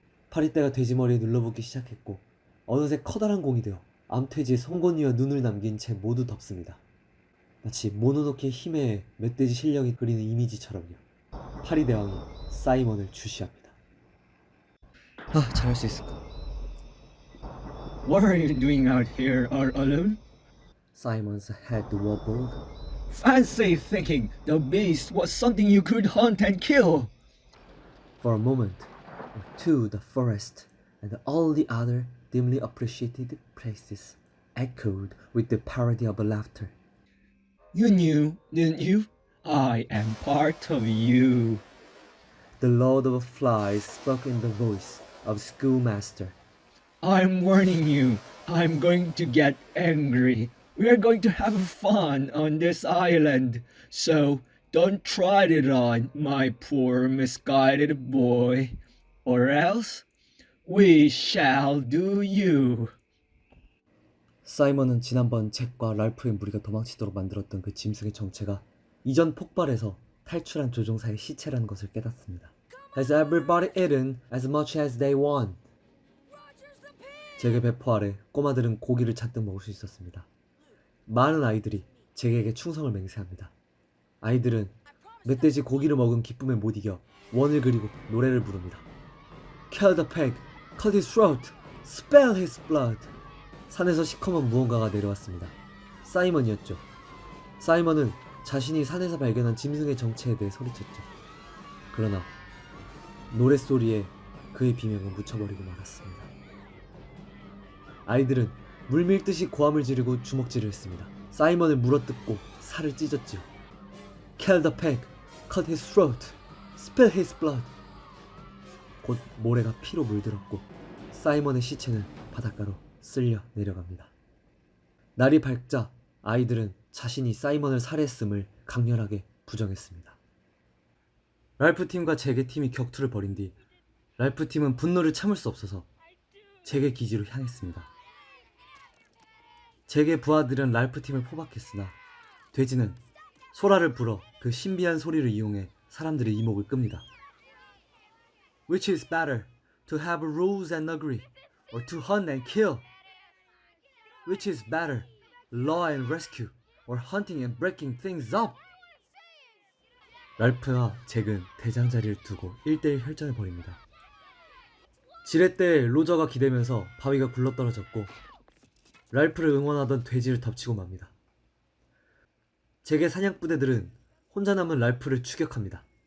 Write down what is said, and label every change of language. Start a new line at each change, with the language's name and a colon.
Korean: 파리떼가 돼지 머리에 눌러붙기 시작했고 어느새 커다란 공이 되어 암돼지의 송곳니와 눈을 남긴 채 모두 덮습니다. 마치 모노노케 힘의 멧돼지 실력이 그리는 이미지처럼요. 파리대왕이 사이먼을 주시합니다. 잘할 수 있을까?
English: What are you doing out here all alone? Simon's head wobbled. Fancy thinking the beast was something you could hunt and kill. For a moment or two, the forest and all the other dimly appreciated places echoed with the parody of laughter. You knew, didn't you? I am part of you. The Lord of Flies spoke in the voice of schoolmaster. I'm warning you. I'm going to get angry. We are going to have fun on this island. So don't try it on, my poor misguided boy. Or else we shall do you.
Korean: 사이먼은 지난번 잭과 랄프의 무리가 도망치도록 만들었던 그 짐승의 정체가 이전 폭발에서 탈출한 조종사의 시체라는 것을 깨닫습니다.
English: Has everybody eaten as much as they want?
Korean: 잭의 배포 아래 꼬마들은 고기를 잔뜩 먹을 수 있었습니다. 많은 아이들이 잭에게 충성을 맹세합니다. 아이들은 멧돼지 고기를 먹은 기쁨에 못 이겨 원을 그리고 노래를 부릅니다.
English: Kill the pig, cut his throat, spill his blood.
Korean: 산에서 시커먼 무언가가 내려왔습니다. 사이먼이었죠. 사이먼은 자신이 산에서 발견한 짐승의 정체에 대해 소리쳤죠. 그러나 노랫소리에 그의 비명은 묻혀버리고 말았습니다. 아이들은 물밀듯이 고함을 지르고 주먹질을 했습니다. 사이먼을 물어뜯고 살을 찢었죠.
English: Kill the pig, cut his throat, spill his blood.
Korean: 곧 모래가 피로 물들었고 사이먼의 시체는 바닷가로 쓸려 내려갑니다. 날이 밝자 아이들은 자신이 사이먼을 살해했음을 강렬하게 부정했습니다. 랄프 팀과 잭의 팀이 격투를 벌인 뒤 랄프 팀은 분노를 참을 수 없어서 잭의 기지로 향했습니다. 잭의 부하들은 랄프 팀을 포박했으나 돼지는 소라를 불어 그 신비한 소리를 이용해 사람들의 이목을 끕니다.
English: Which is better, to have rules and agree, or to hunt and kill? Which is better, law and rescue, or hunting and breaking things up?
Korean: 랄프와 잭은 대장자리를 두고 1대1 혈전을 벌입니다. 지렛대에 로저가 기대면서 바위가 굴러떨어졌고 랄프를 응원하던 돼지를 덮치고 맙니다. 잭의 사냥부대들은 혼자 남은 랄프를 추격합니다.